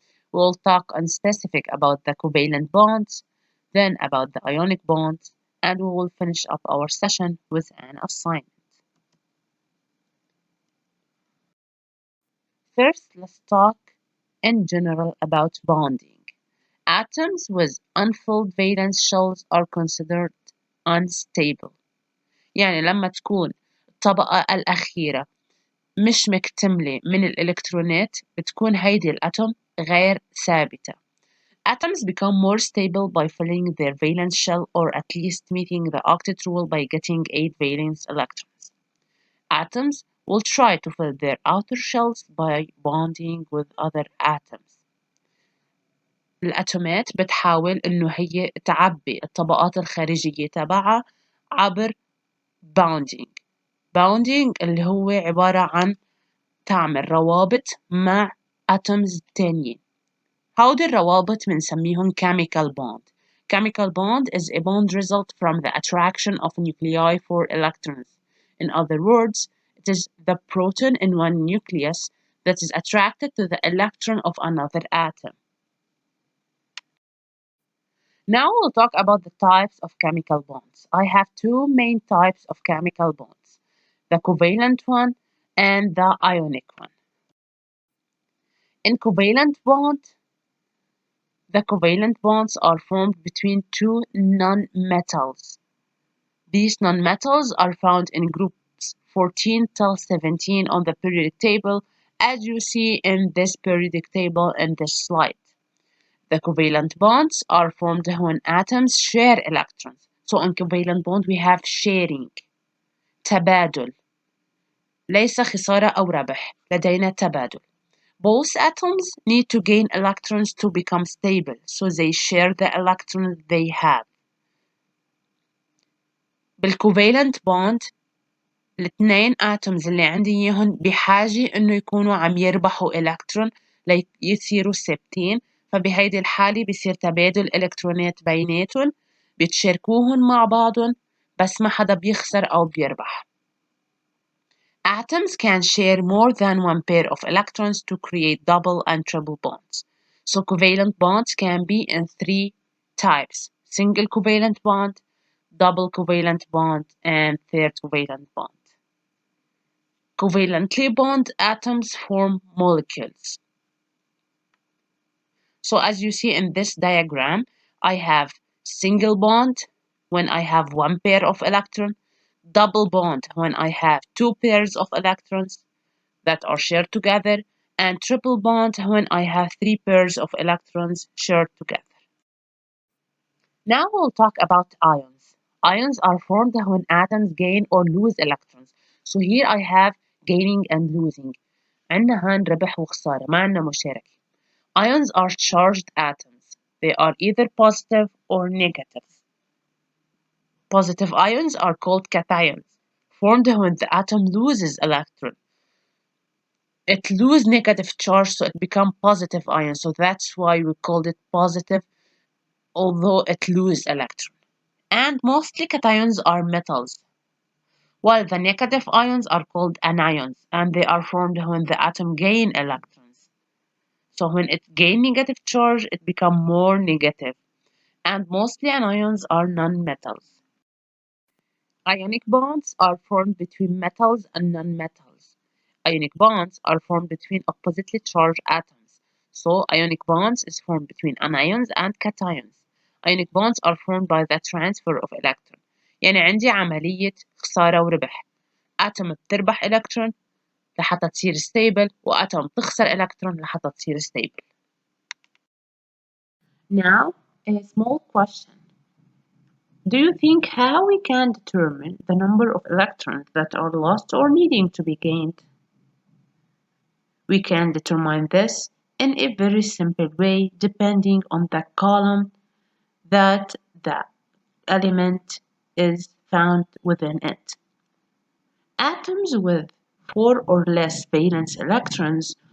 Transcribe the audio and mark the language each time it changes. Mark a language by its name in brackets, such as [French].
[English] We'll talk on specific about the covalent bonds, then about the ionic bonds, and we will finish up our session with an assignment. First, let's talk in general about bonding. Atoms with unfilled valence shells are considered unstable. [Arabic] يعني لما تكون الطبقة الأخيرة مش مكتملة من الإلكترونات بتكون هيدي الأتوم غير ثابتة. [English] Atoms become more stable by filling their valence shell or at least meeting the octet rule by getting 8 valence electrons. Atoms will try to fill their outer shells by bonding with other atoms. [Arabic] الأتومات بتحاول إنه هي تعبي الطبقات الخارجية تبعها عبر bounding. bounding اللي هو عبارة عن تعمل روابط مع atoms تانيين. هودي الروابط بنسميهم chemical bond. [English] Chemical bond is a bond result from the attraction of nuclei for electrons. In other words, it is the proton in one nucleus that is attracted to the electron of another atom. Now we'll talk about the types of chemical bonds. I have two main types of chemical bonds, the covalent one and the ionic one. In covalent bond, the covalent bonds are formed between two nonmetals. These nonmetals are found in groups 14 till 17 on the periodic table, as you see in this periodic table in this slide. The covalent bonds are formed when atoms share electrons. So in covalent bond we have sharing, تبادل. [Arabic] ليس خسارة أو ربح، لدينا تبادل. [English] Both atoms need to gain electrons to become stable, so they share the electrons they have. [Arabic] بالcovalent bond الاثنين atoms اللي عندي إياهم بحاجة إنه يكونوا عم يربحوا إلكترون ليصيروا ثابتين، فبهيدي الحالة بصير تبادل إلكترونات بيناتهم، بتشاركوهم مع بعضهم بس ما حدا بيخسر أو بيربح. [English] Atoms can share more than one pair of electrons to create double and triple bonds. So covalent bonds can be in three types: single covalent bond, double covalent bond, and third covalent bond. Covalently bond atoms form molecules. So as you see in this diagram, I have single bond when I have one pair of electrons, double bond when I have two pairs of electrons that are shared together, and triple bond when I have three pairs of electrons shared together. Now we'll talk about ions. Ions are formed when atoms gain or lose electrons. So here I have gaining and losing. [Arabic] عندنا هون ربح وخسارة، ما عندنا مشاركة. [English] Ions are charged atoms. They are either positive or negative. Positive ions are called cations, formed when the atom loses electron. It loses negative charge, so it becomes positive ion. So that's why we called it positive, although it loses electron. And mostly cations are metals, while the negative ions are called anions, and they are formed when the atom gain electrons. So when it gain negative charge, it become more negative. And mostly anions are non-metals. Ionic bonds are formed between metals and non-metals. Ionic bonds are formed between oppositely charged atoms. So ionic bonds is formed between anions and cations. Ionic bonds are formed by the transfer of electron. [Arabic] يعني عندي عملية خسارة وربح. atom بتربح electron لحتى تصير stable وatom تخسر electron لحتى تصير stable. [English] Now, a small question. Do you think how we can determine the number of electrons that are lost or needing to be gained? We can determine this in a very simple way depending on the column that the element is found within it. Atoms with 4 or less valence electrons